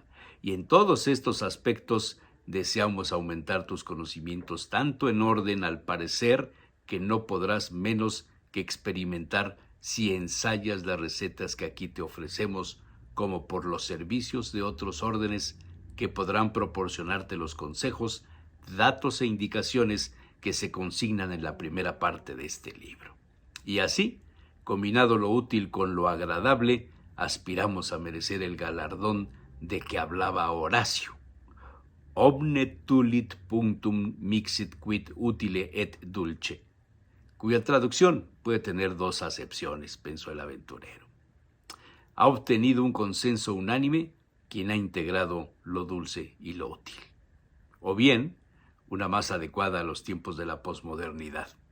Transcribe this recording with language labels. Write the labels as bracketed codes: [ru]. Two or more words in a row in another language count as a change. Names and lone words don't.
[es] Y en todos estos aspectos deseamos aumentar tus conocimientos, tanto en orden al parecer que no podrás menos que experimentar si ensayas las recetas que aquí te ofrecemos, como por los servicios de otros órdenes que podrán proporcionarte los consejos, datos e indicaciones que se consignan en la primera parte de este libro. Y así, combinado lo útil con lo agradable, aspiramos a merecer el galardón de que hablaba Horacio. [la] Omne tulit punctum mixit quid utile et dulce, [es] cuya traducción puede tener 2 acepciones, pensó el aventurero. Ha obtenido un consenso unánime quien ha integrado lo dulce y lo útil. O bien, una más adecuada a los tiempos de la posmodernidad.